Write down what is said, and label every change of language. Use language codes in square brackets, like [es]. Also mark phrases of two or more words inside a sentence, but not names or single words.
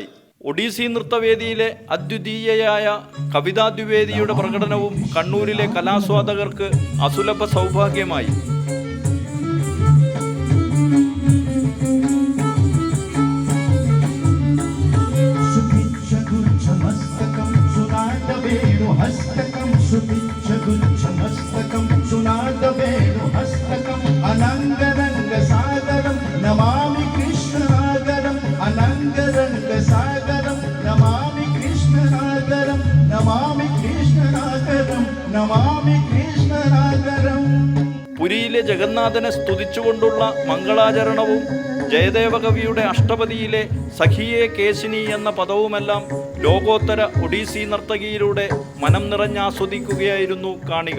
[ml] ഒഡീസി നൃത്തവേദിയിലെ അദ്വിതീയയായ കവിതാ ദ്വിവേദിയുടെ പ്രകടനവും കണ്ണൂരിലെ കലാസ്വാദകർക്ക് അസുലഭ സൗഭാഗ്യമായി. [sa] हस्तकं सुपिच्छगुच्छमस्तकं सुनादवेणुहस्तकं अनङ्गरङ्गसागरं नमामि कृष्णनागरम् अनङ्गरङ्गसागरं नमामि कृष्णनागरं नमामि कृष्णनागरं नमामि कृष्णनागरम्. [ml] പുരിയിലെ ജഗന്നാഥനെ സ്തുതിച്ചുകൊണ്ടുള്ള മംഗളാചരണവും ജയദേവകവിയുടെ അഷ്ടപതിയിലെ സഖിയെ കേശിനി എന്ന പദവുമെല്ലാം ലോകോത്തര ഒഡീസി നർത്തകിയിലൂടെ മനം നിറഞ്ഞാസ്വദിക്കുകയായിരുന്നു കാണികൾ.